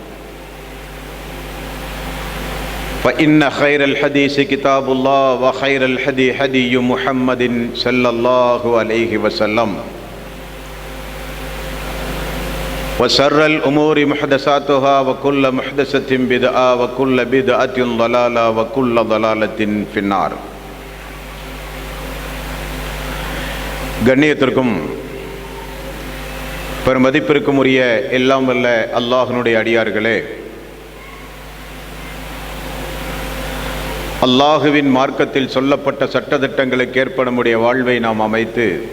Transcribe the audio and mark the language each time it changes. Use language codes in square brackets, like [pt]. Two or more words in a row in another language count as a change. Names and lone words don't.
[ar] فإن خير الحديث كتاب الله وخير الهدي هدي محمد صلى الله عليه وسلم وشر الأمور محدثاتها وكل محدثة بدعة وكل بدعة ضلالة وكل ضلالة في النار. [ta] கண்ணியத்திற்கும் பெருமதிப்பிற்கும் உரிய எல்லாம் வல்ல அல்லாஹ்வினுடைய அடியார்களே, அல்லாஹுவின் மார்க்கத்தில் சொல்லப்பட்ட சட்டதிட்டங்களுக்கு ஏற்ப நம்முடைய வாழ்வை நாம் அமைத்து